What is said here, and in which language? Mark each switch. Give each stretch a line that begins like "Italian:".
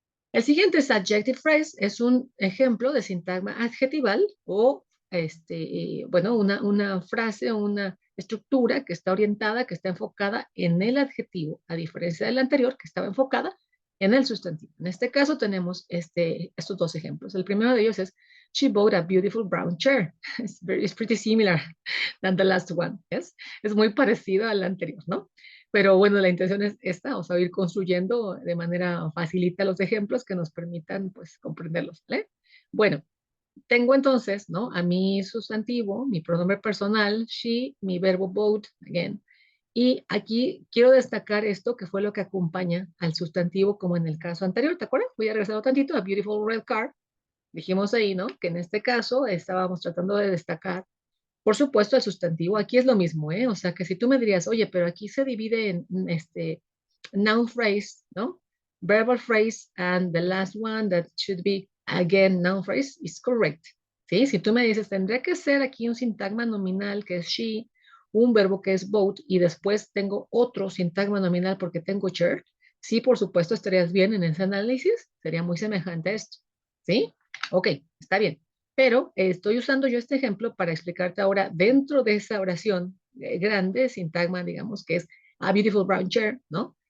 Spanish: El siguiente es adjective phrase, es un ejemplo de sintagma adjetival o, bueno, una frase o una estructura que está orientada, que está enfocada en el adjetivo, a diferencia del anterior, que estaba enfocada en el sustantivo. En este caso tenemos estos dos ejemplos.
English: El primero de ellos es, she bought a beautiful brown chair. It's pretty similar than the last one. Yes?
Spanish: Es muy parecido al anterior, ¿no? Pero bueno, la intención es esta, o sea, ir construyendo de manera facilita los ejemplos que nos permitan, pues, comprenderlos, ¿vale? Bueno, tengo entonces, ¿no? A mi sustantivo, mi pronombre personal, she, mi verbo bought, again. Y aquí quiero destacar esto que fue lo que acompaña al sustantivo como en el caso anterior, ¿te acuerdas? Voy a regresar un tantito a
English: beautiful red car.
Spanish: Dijimos ahí, ¿no? Que en este caso estábamos tratando de destacar, por supuesto, el sustantivo. Aquí es lo mismo, ¿eh? O sea, que si tú me dirías, oye, pero aquí se divide en noun phrase, ¿no?
English: Verbal phrase, and the last one that should be, again, noun phrase, is correct.
Spanish: ¿Sí? Si tú me dices, tendría que ser aquí un sintagma nominal que es she, un verbo que es both, y después tengo otro sintagma nominal porque tengo chair, sí, por supuesto, estarías bien en ese análisis. Sería muy semejante a esto. ¿Sí? Ok, está bien. Pero estoy usando yo este ejemplo para explicarte ahora dentro de esa oración grande, sintagma, digamos, que es
English: a beautiful brown chair,
Spanish: ¿no?